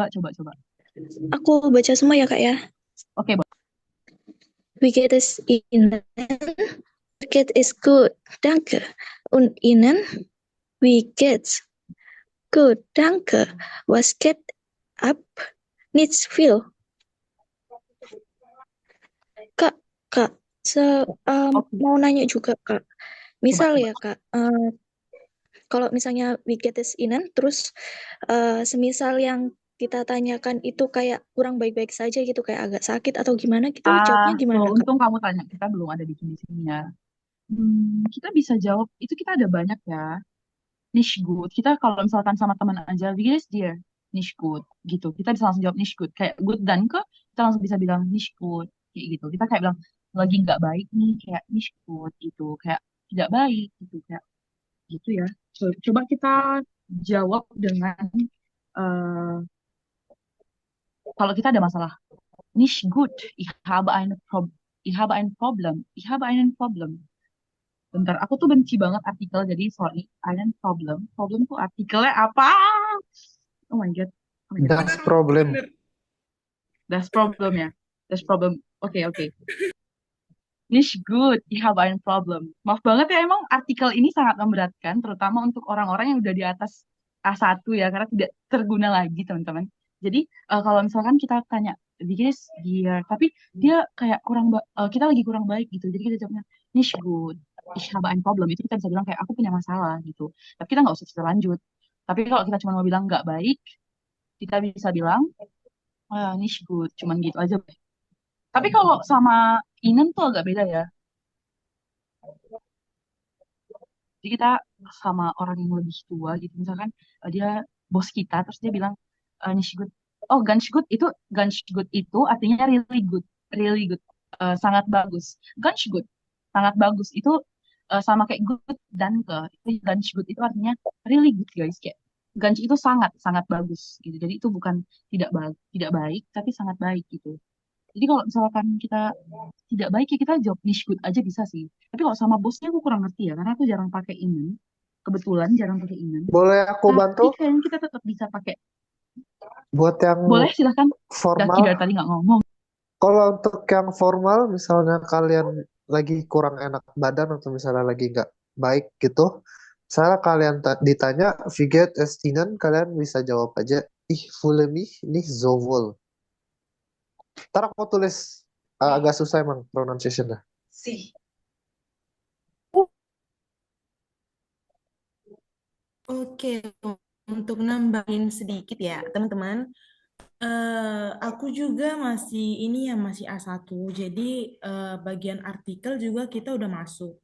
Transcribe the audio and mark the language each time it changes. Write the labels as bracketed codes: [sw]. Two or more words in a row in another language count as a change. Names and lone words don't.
[id] aku baca semua ya, Kak, ya. Oke, [de] Wie geht es Ihnen? Mir geht es gut, danke. Und Ihnen? Wie geht's? Gut, danke. Was geht ab? Nichts viel. [id] Kak, mau nanya juga, Kak. Misal Coba. ya, Kak, kalau misalnya [de] we get is Ihnen, [id] terus semisal yang kita tanyakan itu kayak kurang baik-baik saja gitu, kayak agak sakit atau gimana gitu, jawabnya gimana, Kak? Untung kamu tanya. Kita belum ada di sini ya. Kita bisa jawab, itu kita ada banyak ya. [de] Nicht gut. [id] Kita kalau misalkan sama teman aja, [de] wie geht es dir? Nicht gut. [id] Gitu. Kita bisa langsung jawab [de] nicht gut. [id] Kayak [de] good danke, [id] kita langsung bisa bilang [de] nicht gut. [id] Kayak gitu. Kita kayak bilang, lagi nggak baik nih, kayak [de] nicht gut [id] gitu. Kayak tidak baik gitu. Kayak gitu ya. Coba kita jawab dengan, kalau kita ada masalah. [de] Nicht gut. Ich habe ein Problem. Ich habe einen Problem. [id] Bentar, aku tuh benci banget artikel, jadi sorry. [de] Einen Problem. [id] Problem tuh artikelnya apa? [en] Oh my God. [de] Das Problem. Das Problem ya. Das Problem. Oke. Nicht gut. Ich habe ein Problem. [id] Maaf banget ya, emang artikel ini sangat memberatkan, terutama untuk orang-orang yang udah di atas A1 ya, karena tidak terguna lagi, teman-teman. Jadi, kalau misalkan kita tanya, dia, tapi dia kayak kita lagi kurang baik gitu. Jadi kita jawabnya, [de] nicht gut. Ich habe ein Problem. [id] Itu kita bisa bilang kayak, aku punya masalah gitu. Tapi kita nggak usah cerita lanjut. Tapi kalau kita cuma mau bilang nggak baik, kita bisa bilang, [de] nicht gut. [id] Cuman gitu aja. Tapi kalau sama Inen tuh agak beda ya. Jadi kita sama orang yang lebih tua gitu, misalkan dia bos kita, terus dia bilang [de] nicht gut. [id] Oh, [de] ganz gut [id] itu artinya [en] really good, [id] sangat bagus. [de] Ganz gut, [id] sangat bagus itu sama kayak good dan itu [de] ganz gut [id] itu artinya [en] really good [id] guys, kayak ganz itu sangat sangat bagus gitu. Jadi itu bukan tidak baik tapi sangat baik gitu. Jadi kalau misalkan kita tidak baik ya kita jawab [de] nicht gut [id] aja bisa sih. Tapi kalau sama bosnya aku kurang ngerti ya, karena aku jarang pakai inen. Kebetulan jarang pakai inen. Boleh aku bantu? Tapi kayaknya kita tetap bisa pakai. Buat yang Boleh, silahkan. formal. Dari tadi nggak ngomong. Kalau untuk yang formal, misalnya kalian lagi kurang enak badan atau misalnya lagi nggak baik gitu, misalnya kalian ditanya [de] wie geht es Ihnen, [id] kalian bisa jawab aja [de] ich fühle mich nicht so wohl. [id] Ntar aku tulis agak susah emang pronunciation-nya. Oke, untuk nambahin sedikit ya, teman-teman. Aku juga masih A1, jadi bagian artikel juga kita udah masuk.